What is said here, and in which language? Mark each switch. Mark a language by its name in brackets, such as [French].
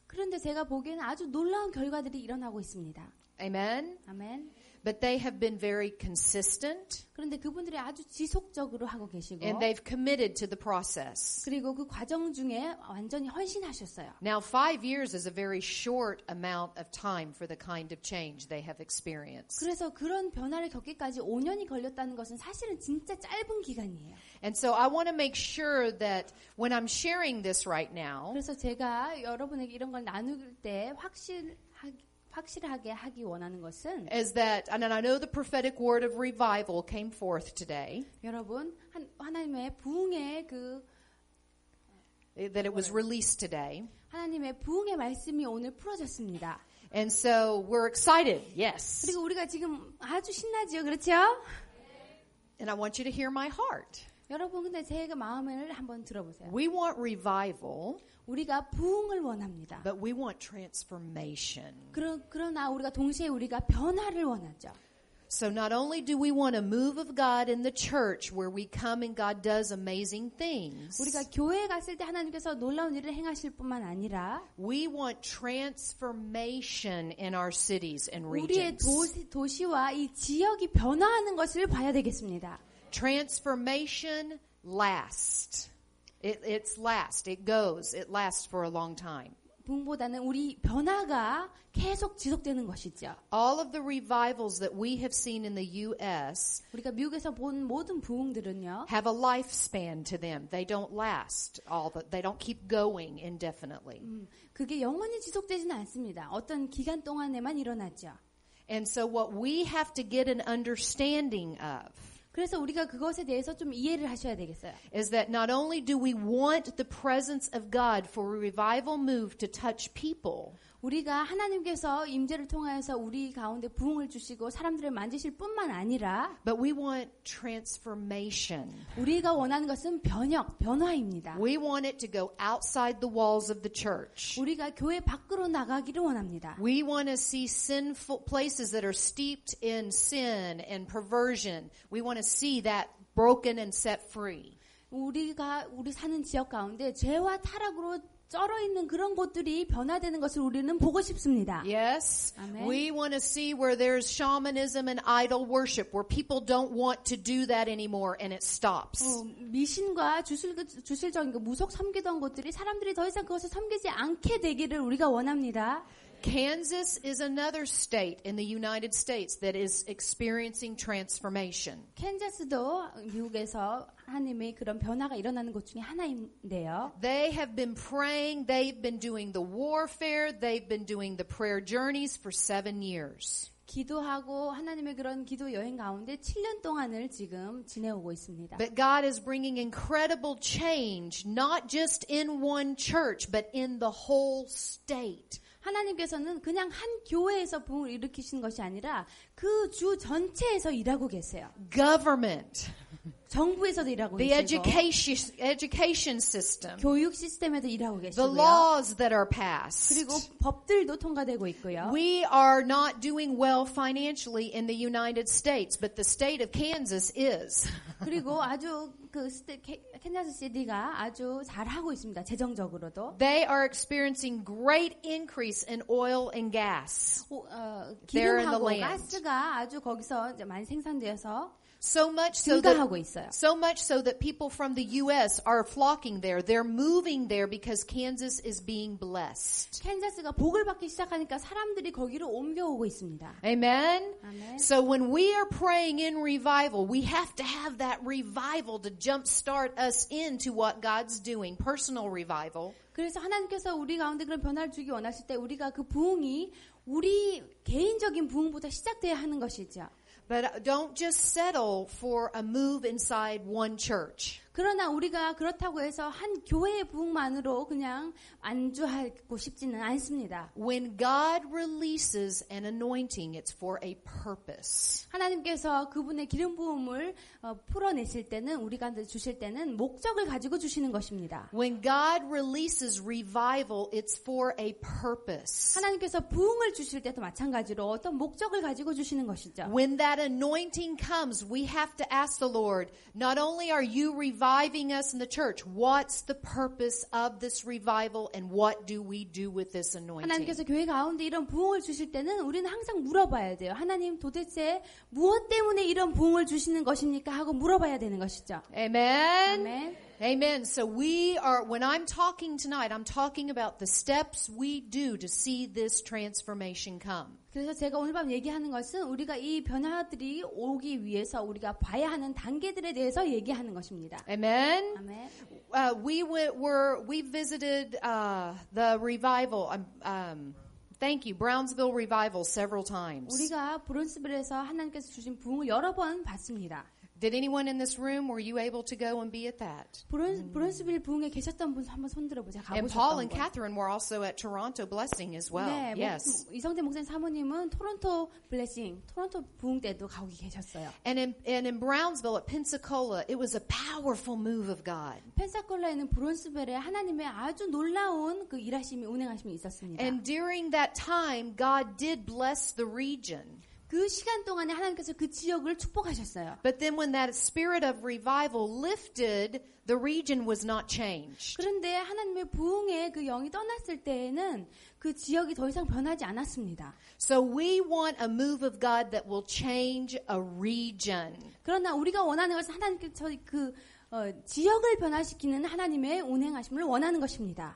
[Korean] 그런데 제가 보기에는 아주 놀라운 결과들이 일어나고 있습니다. [English] Amen? [Korean] 아멘. [English] But they have been very consistent [Korean] 그런데 그분들이 아주 지속적으로 하고 계시고 [English] and they've committed to the process. [Korean] 그리고 그 과정 중에 완전히 헌신하셨어요. [English] Now, 5 years is a very short amount of time for the kind of change they have experienced. [Korean] 그래서 그런 변화를 겪기까지 5년이 걸렸다는 것은 사실은 진짜 짧은 기간이에요. [English] And so I want to make sure that when I'm sharing this right now, [Korean] 그래서 제가 여러분에게 이런 걸 나눌 때 확실하게 하기 원하는 것은 [English] is that, and I know the prophetic word of revival came forth today, [Korean] 여러분 하나님의 부흥의 [English] that it was released today. [Korean] 하나님의 부흥의 말씀이 오늘 풀어졌습니다. [English] And so we're excited, yes. [Korean] 그리고 우리가 지금 아주 신나지요, 그렇죠? [English] And I want you to hear my heart. [Korean] 여러분 근데 제 마음을 한번 들어보세요. [English] We want revival, [Korean] 우리가 부흥을 원합니다. [English] but we want transformation. [Korean] 그러나 우리가 동시에 우리가 변화를 원하죠. [English] So not only do we want a move of God in the church where we come and God does amazing things, [Korean] 우리가 교회에 갔을 때 하나님께서 놀라운 일을 행하실 뿐만 아니라 [English] we want transformation in our cities and [Korean] 우리의 [English] regions. [Korean] 도시와 이 지역이 변화하는 것을 봐야 되겠습니다. [English] Transformation lasts. It's last. It goes. It lasts for a long time. [Korean] 부흥보다는 우리 변화가 계속 지속되는 것이죠. [English] All of the revivals that we have seen in the U.S. [Korean] 우리가 미국에서 본 모든 부흥들은요. [English] have a lifespan to them. They don't last they don't keep going indefinitely. [Korean] 그게 영원히 지속되지는 않습니다. 어떤 기간 동안에만 일어나죠. [English] And so what we have to get an understanding of [Korean] 그래서 우리가 그것에 대해서 좀 이해를 하셔야 되겠어요. [English] is that not only do we want the presence of God for a revival move to touch people, [Korean] 우리가 하나님께서 임재를 통하여서 우리 가운데 부흥을 주시고 사람들을 만지실 뿐만 아니라 [English] but we want transformation. [Korean] 우리가 원하는 것은 변화입니다. [English] We want it to go outside the walls of the church. [Korean] 우리가 교회 밖으로 나가기를 원합니다. [English] We want to see sinful places that are steeped in sin and perversion. We want to see that broken and set free. [Korean] 우리 사는 지역 가운데 죄와 타락으로 쩔어 있는 그런 곳들이 변화되는 것을 우리는 보고 싶습니다. [English] Yes. Amen. We want to see where there's shamanism and idol worship, where people don't want to do that anymore and it stops. [Korean] 미신과 주술적인 그 무속 섬기던 곳들이 사람들이 더 이상 그것을 섬기지 않게 되기를 우리가 원합니다. [English] Kansas is another state in the United States that is experiencing transformation. [Korean] 캔자스도 미국에서 하나님의 그런 변화가 일어나는 곳 중에 하나인데요. [English] They have been praying, they've been doing the warfare, they've been doing the prayer journeys for 7 years. [Korean] 기도하고 하나님의 그런 기도 여행 가운데 7년 동안을 지금 지내오고 있습니다. [English] But God is bringing incredible change, not just in one church, but in the whole state. [Korean] 하나님께서는 그냥 한 교회에서 부흥을 일으키시는 것이 아니라 그 주 전체에서 일하고 계세요. [English] Government, [Korean] 정부에서도 일하고 [English] the [Korean] 계시고 [English] education system, [Korean] 교육 시스템에도 일하고 [English] the [Korean] 계시고요. [English] laws that are passed. [Korean] 그리고 법들도 통과되고 있고요. [English] We are not doing well financially in the United States, but the state of Kansas is. [Korean] 그리고 아주 캔자스 시티가 아주 잘하고 있습니다. 재정적으로도. [English] They are experiencing great increase in oil and gas. There in the [Korean] 기름하고 [English] land. [Korean] 가스가 아주 거기서 이제 많이 생산되어서 [English] So much so [Korean] 증가하고 있어요. [English] that people from the U.S. are flocking there. They're moving there because Kansas is being blessed. [Korean] 캔자스가 복을 받기 시작하니까 사람들이 거기로 옮겨오고 있습니다. [English] Amen? Amen. So when we are praying in revival, we have to have that revival to jumpstart us into what God's doing, personal revival. [Korean] 그래서 하나님께서 우리 가운데 그런 변화를 주기 원하실 때 우리가 그 부흥이 우리 개인적인 부흥부터 시작돼야 하는 것이죠. [English] But don't just settle for a move inside one church. [Korean] 그러나 우리가 그렇다고 해서 한 교회의 부흥만으로 그냥 안주하고 싶지는 않습니다. [English] When God releases an anointing, it's for a purpose. [Korean] 하나님께서 그분의 기름 부음을 풀어내실 때는 우리가 주실 때는 목적을 가지고 주시는 것입니다. [English] When God releases revival, it's for a purpose. [Korean] 하나님께서 부흥을 주실 때도 마찬가지로 어떤 목적을 가지고 주시는 것이죠. [English] When that anointing comes, we have to ask the Lord, not only are you reviving us in the church, what's the purpose of this revival and what do we do with this anointing? [Korean] 하나님께서 교회 가운데 이런 부흥을 주실 때는 우리는 항상 물어봐야 돼요. 하나님 도대체 무엇 때문에 이런 부흥을 주시는 것입니까? 하고 물어봐야 되는 것이죠. [English] Amen. [Korean] 아멘. [English] Amen. So when I'm talking tonight, I'm talking about the steps we do to see this transformation come. [Korean] 그래서 제가 오늘 밤 얘기하는 것은 우리가 이 변화들이 오기 위해서 우리가 봐야 하는 단계들에 대해서 얘기하는 것입니다. [English] Amen. [Korean] 아멘. [English] We visited the revival. Thank you, Brownsville Revival several times. [Korean] 우리가 브론스빌에서 하나님께서 주신 부흥을 여러 번 봤습니다. [English] Did anyone in this room, were you able to go and be at that? [Korean] 브론스빌 부흥에 계셨던 분 한번 손들어 보세요. [English] And Paul [Korean] 가보셨던 [English] and [Korean] 분. [English] Catherine were also at Toronto Blessing as well. [Korean] 네, [English] Yes. [Korean] 이성재 목사님 사모님은 토론토 블레싱, 토론토 부흥 때도 거기 계셨어요. [English] And in Brownsville at Pensacola, it was a powerful move of God. [Korean] 펜사콜라에 있는 브론스빌에 하나님의 아주 놀라운 그 일하심이 운행하심이 있었습니다. [English] And during that time, God did bless the region. [Korean] 그 시간 동안에 하나님께서 그 지역을 축복하셨어요. [English] But then when that spirit of revival lifted, the region was not changed. [Korean] 그런데 하나님의 부흥의 그 영이 떠났을 때에는 그 지역이 더 이상 변하지 않았습니다. [English] So we want a move of God that will change a region. [Korean] 그러나 우리가 원하는 것은 하나님께서 그 지역을 변화시키는 하나님의 운행하심을 원하는 것입니다.